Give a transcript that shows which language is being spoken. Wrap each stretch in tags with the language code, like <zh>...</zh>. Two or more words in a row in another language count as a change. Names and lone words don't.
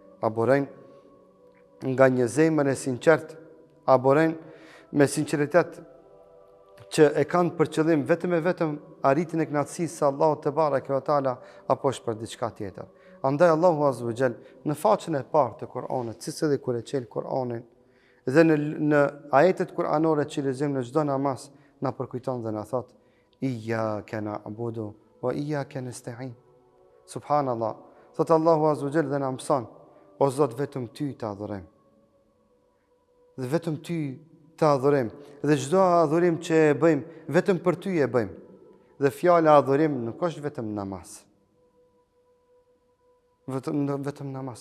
<sq>A burojnë nga një zemër e sinqert, a burojnë me sinqeritet që e kanë për qëllim vetëm e vetëm arritjen e kënaqësisë së Allahut</sq> <ar>تبارك وتعالى,</ar> <sq>apo është për diçka tjetër. Andaj Allahu</sq> <ar>عز وجل</ar> <sq>në faqen e parë të Kur'anit, siç edhe kur e çel Kur'anin, dhe në ajetet kuranore që lexojmë në çdo namaz, na përkujton dhe na thot:</sq> <ar>إياك نعبد وإياك نستعين.</ar> <sq>Subhanallah. Thot Allahu</sq> <ar>عز وجل</ar> <sq>dhe na mëson, o Zot, vetëm ty të adhurojmë. Dhe vetëm ty të adhurojmë. Dhe çdo adhurim që e bëjmë, vetëm për ty e bëjmë. Dhe fjala adhurim nuk është vetëm namaz. Vetëm namaz.</sq>